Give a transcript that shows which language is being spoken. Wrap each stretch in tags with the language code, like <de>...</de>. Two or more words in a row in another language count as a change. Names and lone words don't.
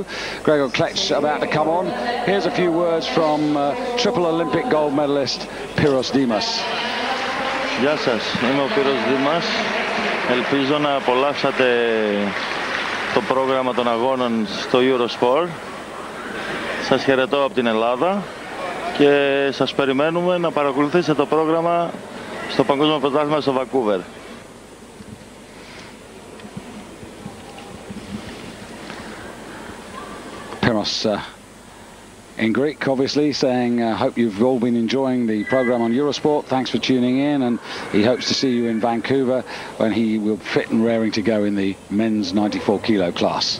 <en>Gregor Kletch about to come on. Here's a few words from triple Olympic gold medalist Pyrrhos Dimas.</en> <el>Γεια σας, είμαι ο Πύρος Δήμας. Ελπίζω να απολαύσατε το πρόγραμμα των αγώνων στο Eurosport. Σας χαιρετώ από την Ελλάδα και σας περιμένουμε να παρακολουθήσετε το πρόγραμμα στο Παγκόσμιο Πρωτάθλημα στο Βανκούβερ.</el> <en>Pyrrhos in Greek, obviously, saying, hope you've all been enjoying the program on Eurosport. Thanks for tuning in, and he hopes to see you in Vancouver when he will fit and raring to go in the men's 94 kilo class.</en>